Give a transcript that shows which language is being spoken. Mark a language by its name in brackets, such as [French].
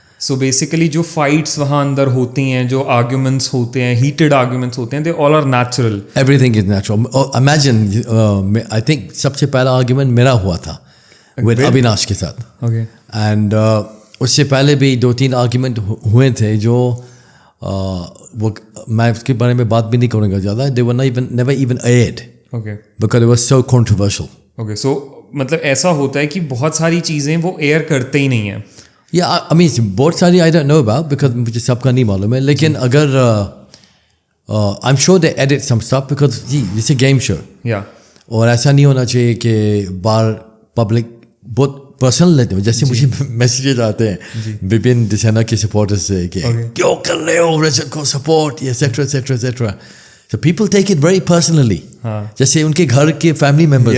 [Hindi] So basically जो fights वहाँ अंदर होती हैं, जो आर्ग्यूमेंट्स होते हैं, हीटेड आर्ग्यूमेंट्स होते हैं, [English] They all are natural. Everything is natural. Imagine, I think [Hindi] सबसे पहला आर्ग्यूमेंट मेरा हुआ था विद अविनाश के साथ. [English] Okay. [Hindi] एंड उससे पहले भी 2-3 आर्ग्यूमेंट हुए थे जो वो मैं उसके बारे में बात भी नहीं करूँगा ज़्यादा. [English] They were never even aired. Okay. Because it was so controversial. [Hindi] Okay, so मतलब ऐसा होता है कि बहुत सारी चीज़ें वो एयर करते ही नहीं हैं. [English] Yeah, I mean [Hindi] बहुत सारी [English] I don't know about because [Hindi] मुझे सबका नहीं मालूम है. लेकिन अगर [English] I'm sure they edit some stuff because जी it's a game show. Yeah. [Hindi] और ऐसा नहीं होना चाहिए कि बाहर पब्लिक बहुत पर्सनल लेते हो. जैसे मुझे मैसेजेस आते हैं विपिन दिसेना के सपोर्टर्स से कि क्यों कर रहे हो रजत को support, etcetera etcetera etcetera. [English] so people take it very personally, [Hindi] जैसे उनके घर के फैमिली मेम्बर्स.